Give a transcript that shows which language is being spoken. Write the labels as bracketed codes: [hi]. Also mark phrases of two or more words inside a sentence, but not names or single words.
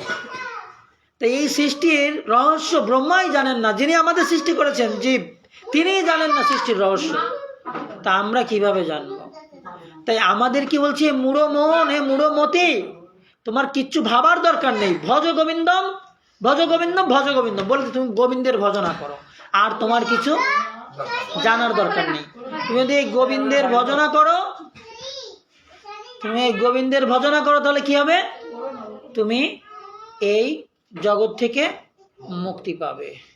[bn] তো এই সৃষ্টির রহস্য ব্রহ্মাই জানেন না, যিনি আমাদের সৃষ্টি করেছেন জীব, তিনিই জানেন না সৃষ্টির রহস্য। তা আমরা কিভাবে জানবো? তাই আমাদের কি বলছে, মুড়ো মন, হে মুড়ো মতি, তোমার কিচ্ছু ভাবার দরকার নেই, [sa] ভজ গোবিন্দম ভজ গোবিন্দম ভজ গোবিন্দম [bn] বলতে তুমি গোবিন্দের ভজনা করো, আর তোমার কিছু জানার দরকার নেই। তুমি যদি এই গোবিন্দের ভজনা করো, তাহলে কি হবে? তুমি এই জগৎ থেকে মুক্তি পাবে।